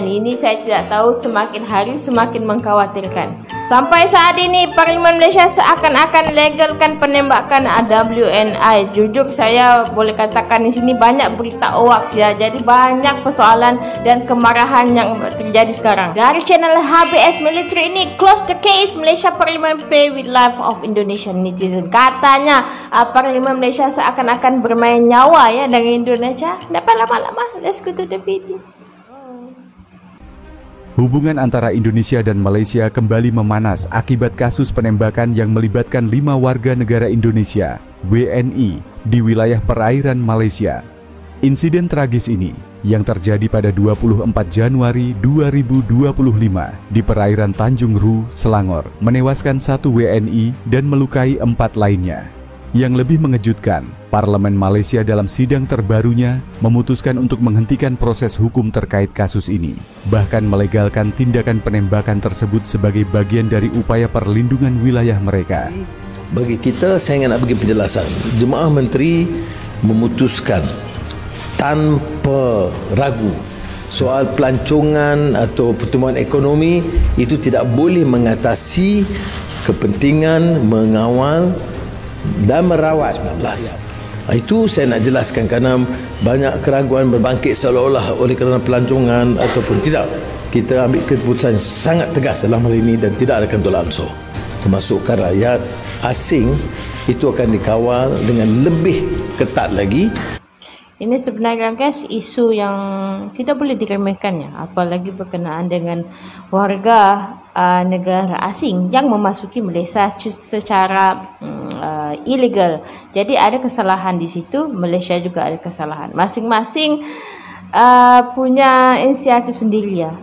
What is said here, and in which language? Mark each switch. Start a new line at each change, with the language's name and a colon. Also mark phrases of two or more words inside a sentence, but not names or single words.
Indonesian: Ini saya tidak tahu, semakin hari semakin mengkhawatirkan. Sampai saat ini Parlimen Malaysia seakan-akan legalkan penembakan WNI. Jujur saya boleh katakan di sini banyak berita hoax ya. Jadi banyak persoalan dan kemarahan yang terjadi sekarang. Dari channel HBS Military ini,
English: close the case, Malaysia Parlimen play with life of Indonesian netizen.
Indonesian: Katanya Parlimen Malaysia seakan-akan bermain nyawa ya dengan Indonesia. Dapat lama-lama.
English: Let's go to the video.
Indonesian: Hubungan antara Indonesia dan Malaysia kembali memanas akibat kasus penembakan yang melibatkan 5 warga negara Indonesia, WNI, di wilayah perairan Malaysia. Insiden tragis ini yang terjadi pada 24 Januari 2025 di perairan Tanjung Ru, Selangor, menewaskan 1 WNI dan melukai 4 lainnya. Yang lebih mengejutkan, Parlemen Malaysia dalam sidang terbarunya memutuskan untuk menghentikan proses hukum terkait kasus ini, bahkan melegalkan tindakan penembakan tersebut sebagai bagian dari upaya perlindungan wilayah mereka.
Malay: Bagi kita, saya ingin nak bagi penjelasan. Jemaah Menteri memutuskan tanpa ragu soal pelancongan atau pertumbuhan ekonomi itu tidak boleh mengatasi kepentingan mengawal dan merawat 19. Itu saya nak jelaskan kerana banyak keraguan berbangkit seolah-olah oleh kerana pelancongan ataupun tidak. Kita ambil keputusan sangat tegas dalam hal ini dan tidak ada tolak ansur. Termasukkan rakyat asing itu akan dikawal dengan lebih ketat lagi.
Indonesian: Ini sebenarnya guys isu yang tidak boleh diremehkan ya, apalagi berkenaan dengan warga negara asing yang memasuki Malaysia secara ilegal. Jadi ada kesalahan di situ, Malaysia juga ada kesalahan. Masing-masing punya inisiatif sendiri ya.